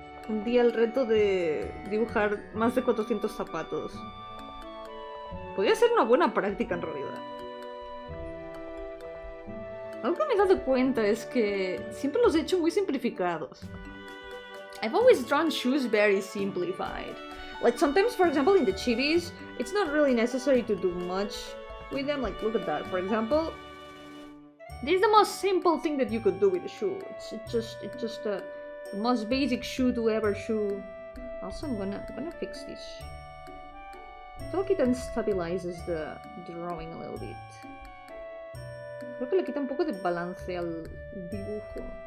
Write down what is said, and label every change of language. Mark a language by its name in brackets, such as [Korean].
[Spanish] Un día el reto de dibujar más de 400 zapatos. Podría ser una buena práctica en realidad. Algo que me he dado cuenta es que siempre los he hecho muy simplificados. [English] I've always drawn shoes very simplified. Like sometimes, for example, in the chibis, it's not really necessary to do much with them. Like, look at that. For example, this is the most simple thing that you could do with a shoe. It's just the most basic shoe to ever shoe. Also, I'm gonna fix this. I feel like it unstabilizes the drawing a little bit. [Spanish] Creo que le quita un poco de balance al dibujo.